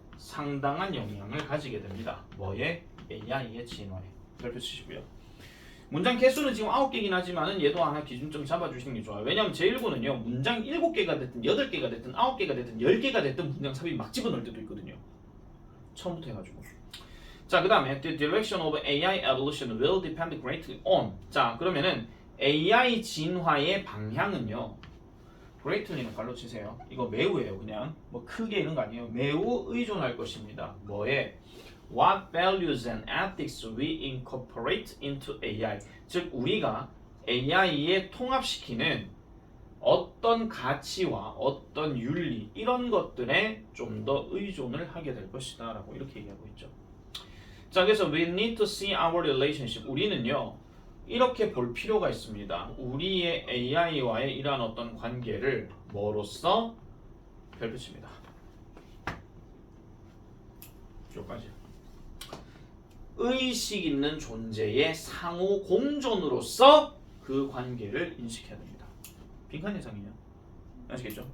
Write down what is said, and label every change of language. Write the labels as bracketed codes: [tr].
[ko] 상당한 영향을 가지게 됩니다. 뭐에? AI의 진화에. 별표 치시고요. 문장 개수는 지금 9개긴 하지만은 얘도 하나 기준점 잡아주시는 게 좋아요. 왜냐면 제1부는요 문장 7개가 됐든 8개가 됐든 9개가 됐든 10개가 됐든 문장 삽입 막 집어넣을 때도 있거든요. 처음부터 해가지고. 자 그 다음에 [en] The direction of AI evolution will depend greatly on. [ko] 자 그러면은 AI 진화의 방향은요 greatly는 발로 치세요. 이거 매우예요. 그냥 뭐 크게 이런 거 아니에요. 매우 의존할 것입니다. 뭐에? [en] What values and ethics we incorporate into AI. [ko] 즉 우리가 AI에 통합시키는 어떤 가치와 어떤 윤리 이런 것들에 좀 더 의존을 하게 될 것이다 라고 이렇게 얘기하고 있죠. 자 그래서 [en] we need to see our relationship. [ko] 우리는요 이렇게 볼 필요가 있습니다. 우리의 AI와의 이러한 어떤 관계를 뭐로써 별표칩니다. 여기까지. 의식 있는 존재의 상호 공존으로서 그 관계를 인식해야 됩니다. 빈칸 예상이에요. 아시겠죠?